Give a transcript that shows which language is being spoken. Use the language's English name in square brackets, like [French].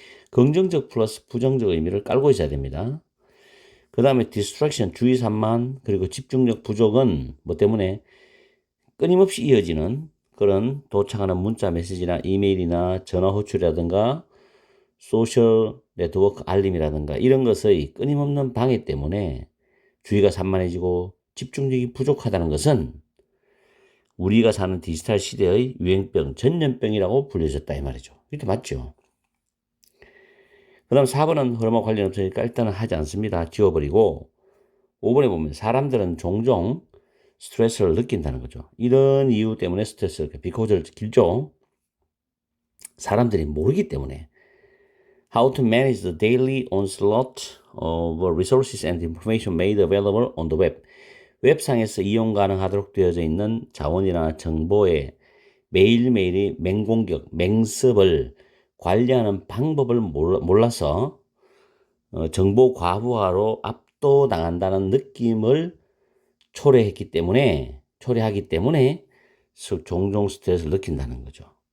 [Korean] 긍정적 플러스 부정적 의미를 깔고 있어야 됩니다. 그 다음에 distraction, 주의 산만, 그리고 집중력 부족은 뭐 때문에 끊임없이 이어지는 그런 도착하는 문자 메시지나 이메일이나 전화 호출이라든가 소셜 네트워크 알림이라든가 이런 것의 끊임없는 방해 때문에 주의가 산만해지고 집중력이 부족하다는 것은 우리가 사는 디지털 시대의 유행병, 전염병이라고 불려졌다 이 말이죠. 이렇게 맞죠? 그 다음 4번은 흐름과 관련 없으니까 일단은 하지 않습니다. 지워버리고 5번에 보면 사람들은 종종 스트레스를 느낀다는 거죠. 이런 이유 때문에 스트레스를 비코즈를 길죠. 사람들이 모르기 때문에 [English] how to manage the daily onslaught of resources and information made available on the web. [Korean] 웹상에서 이용 가능하도록 되어져 있는 자원이나 정보의 매일매일의 맹공격, 맹습을 관리하는 방법을 몰라서 정보 과부하로 압도당한다는 느낌을 초래하기 때문에 종종 스트레스를 느낀다는 거죠.